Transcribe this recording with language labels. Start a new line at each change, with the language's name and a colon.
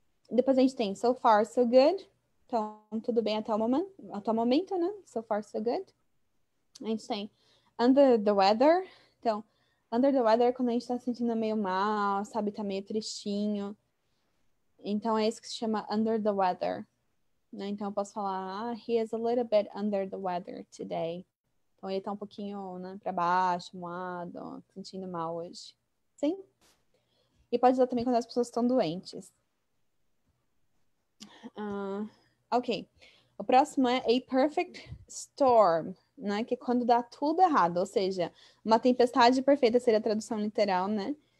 Portuguese: Depois a gente tem
English: so far, so good.
Portuguese: Então, tudo bem até o momento, né? So far, so good. A gente tem
English: under the weather.
Portuguese: Então, under the weather é quando a gente tá se sentindo meio mal, sabe? Tá meio tristinho. Então, é isso que se chama
English: under the weather.
Portuguese: Né? Então, eu posso falar,
English: he is a little bit under the weather today.
Portuguese: Então, ele tá um pouquinho, né, pra baixo, moado, sentindo mal hoje. Sim? E pode usar também quando as pessoas estão doentes. Ok. O próximo é
English: a perfect storm,
Portuguese: né? Que é quando dá tudo errado. Ou seja, uma tempestade perfeita seria a tradução literal, né?